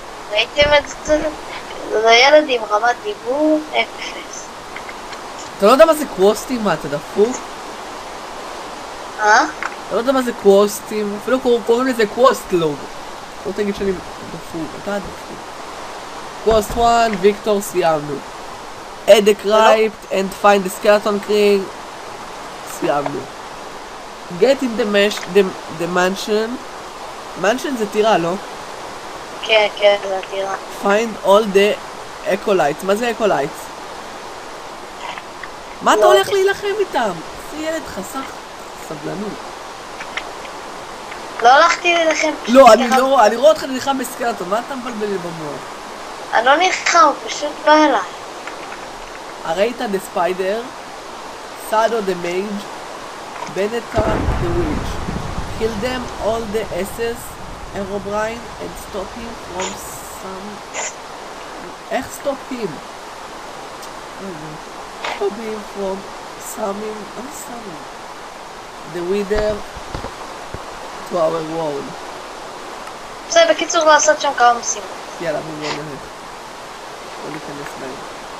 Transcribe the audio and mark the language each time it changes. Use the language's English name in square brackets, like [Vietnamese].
[Hebrew] ראיתם את זה? זה ילד עם רמת דיבור 0. אתה לא יודע מה זה קווסטים? מה, אתה דפוק? אתה לא יודע מה זה קווסטים? אפילו קוראים לזה קווסטלוג. לא תגיד שאני דפוק, אתה דפוק. קווסט 1, ויקטור, סיימנו. [English] add a crypt and find the skeleton king. [Hebrew] סיימנו. [English] Get in the mansion. [Hebrew] mansion זה טירה, לא? כן, כן, זה עתירה. [English] Find all the acolytes. [Hebrew] מה זה acolytes? מה אתה לא. הולך להילחם איתם? זה ילד חסך סבלנות. לא הלכתי להילחם. לא, אני רואה אותך נלחם בסקלטון, מה אתה מבלבל לי במוח? אני לא נלחם, הוא פשוט בא אליי. הראית [English] the spider, Sado the mage, Beneta the witch. Kill them all the S's, Herobrine, and stop him from some... [Hebrew] איך [English] stop him? stop him from summing... [Hebrew] מה זה summing? [English] The wither to our world. [Hebrew] זה בקיצור לעשות שם כמה משימות. יאללה, בואו נלך. בואו ניכנס להם.